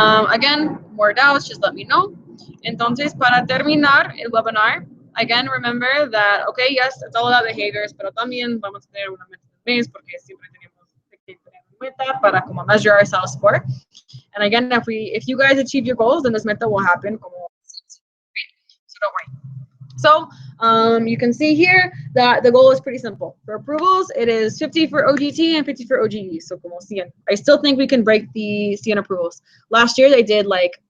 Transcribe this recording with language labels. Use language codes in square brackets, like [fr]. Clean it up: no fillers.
[en] Again, more doubts, just let me know. [es] Entonces, para terminar el webinar, [en] again, remember that, okay, yes, it's all about behaviors, [es] pero también vamos a tener una meta del mes porque siempre tenemos que tener una meta para como [en] measure ourselves for. And again, if you guys achieve your goals, then this meta will happen. So don't worry. So you can see here that the goal is pretty simple. For approvals, it is 50 for OGT and 50 for OGE. So como CN. I still think we can break the CN approvals. Last year, they did like